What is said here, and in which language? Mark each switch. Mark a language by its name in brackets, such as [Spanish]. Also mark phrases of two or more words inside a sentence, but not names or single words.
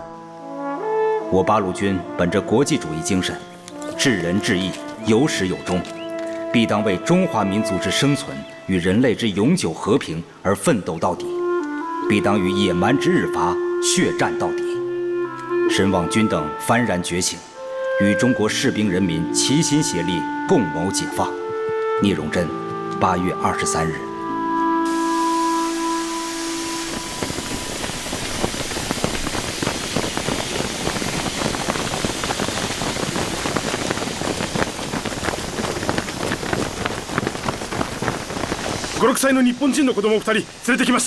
[Chinese] 我八路军本着国际主义精神，治人治义，有始有终，必当为中华民族之生存与人类之永久和平而奋斗到底，必当与野蛮之日伐血战到底。深望君等幡然觉醒，与中国士兵人民齐心协力，共谋解放。聂荣臻，8月23 日。 [Japanese] 5、6歳の日本人の子供2人連れてきました。